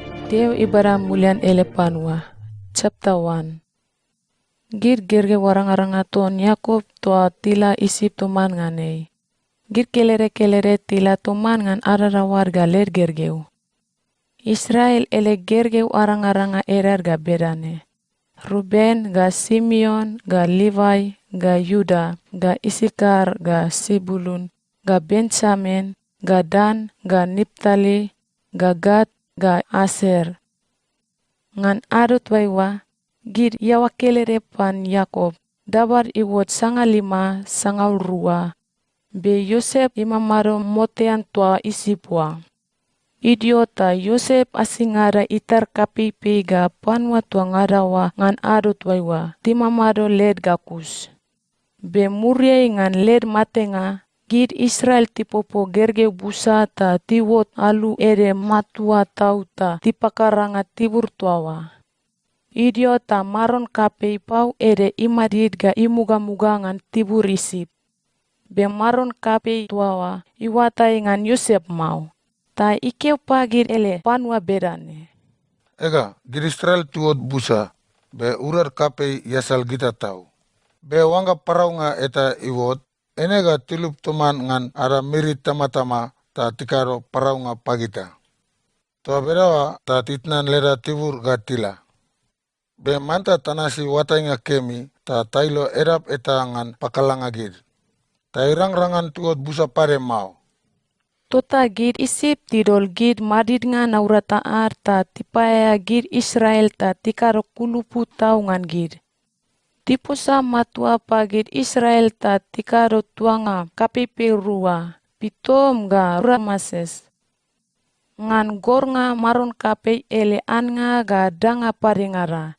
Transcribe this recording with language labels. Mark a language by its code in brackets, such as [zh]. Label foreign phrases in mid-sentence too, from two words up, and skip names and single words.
[tbc] Deo ibara mulian elepanwa. [en] Chapter 1. [tbc] Gir gerge warang-aranga ton Yakob toa tila isip toman nganei. Gir kelere tila toman ngan arara warga ler gergeu. Israel ele gergeu arang-aranga erar ga berane. Ruben ga Simeon ga Levi ga Yuda ga Isikar ga Sibulun ga Benjamin ga Dan ga Niptali ga Gad ga Aser. Ngan adut waiwa gir yawa kelere pan Yakob dabar iwot sanga 5 sanga 2 be Yosef imamaro motean toa isipwa. Idiota Yosef asingara itar kapipi ga panwa tua ngarawa ngan adut waiwa timamado led gakus. Be muriai ngan led matenga gid Israel tipopo gerge busa ta tiwot alu ere matua tauta tipakaranga tibur tuawa. Idiota maron kapei pau ere imadid ga imuga-muga ngan tibur isip. Be maron kapei tuawa iwatai ngan Yosef mau. Ta ikeu pagir ele panwa berane. Ega, gir Israel tuot busa, be urar kapei yasal gita tau. Be wanga paraunga eta iwot, enega tilup toman ngan ara mirit tama-tama ta tikaro paraunga pagita. Toa berawa ta titnan lera tibur gatila. Be manta tanasi watainga kemi ta tailo erap eta ngan pakalanga gir. Ta irang-rangan tuot busa pare mau. Tota gid isip tidol gid madid nga naurata ar ta tipaya gid Israel ta tikaro kulupu tau ngan gid. Tiposa matua pagid Israel ta tikaro tuanga kapipi rua, pitom ga ramases. Ngan gor nga maron kapei ele an nga ga danga paringara.